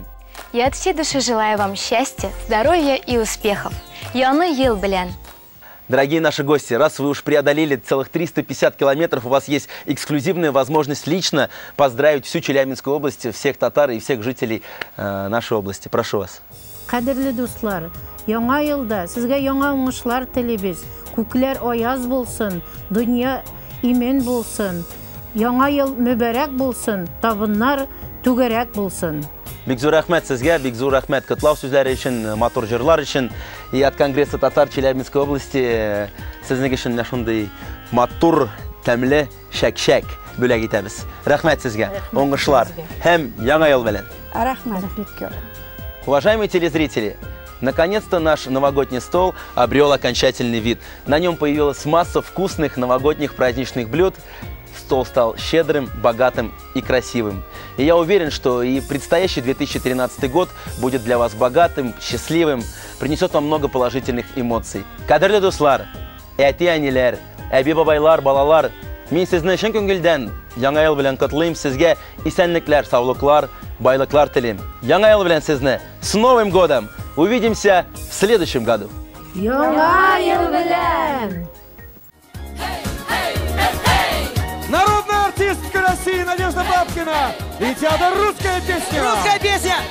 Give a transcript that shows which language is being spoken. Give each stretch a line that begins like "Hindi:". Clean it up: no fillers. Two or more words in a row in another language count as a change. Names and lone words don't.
Russian: Я от всей души желаю вам счастья, здоровья и успехов.
Tatar: Яны ел, блин.
Russian: Дорогие наши гости, раз вы уж преодолели целых 350 километров, у вас есть эксклюзивная возможность лично поздравить всю Челябинскую область, всех татар и всех жителей нашей области. Прошу вас.
Tatar: Кадерлі достар, яңа елда сезгә яңа уңышлар телибез. Күкләр аяз булсын, дөнья имен булсын. Яңа ел мүбәрәк булсын, табыннар түгәрәк булсын. Бигзур Ахмет сезгә, Бигзур Ахмет котлау сүзләре өчен, матур җырлар өчен
Russian: и от Конгресса татар Челябинской области
Tatar: сезнең өчен шундый матур, тәмле шәк-шәк бүләк итәбез. Рәхмәт сезгә, уңышлар һәм яңа ел белән. Рәхмәт.
Russian: Уважаемые телезрители, наконец-то наш новогодний стол обрел окончательный вид. На нем появилась масса вкусных новогодних праздничных блюд. Стол стал щедрым, богатым и красивым. И я уверен, что и предстоящий 2013 год будет для вас богатым, счастливым, принесет вам много положительных эмоций.
Tatar: Кадерлі дуслар, әти әниләр, әби бабайлар, балалар, мин сезне шын күңелдән яңа ел белән котлыйм, сезгә исәнлекләр, саулыклар, байлыклар телим. Яңа ел белән сезне
Russian: с Новым годом! Увидимся в следующем году!
Tatar: Яңа ел белән!
Russian: Народная артистка России Надежда Бабкина и театр «Русская песня». Русская песня!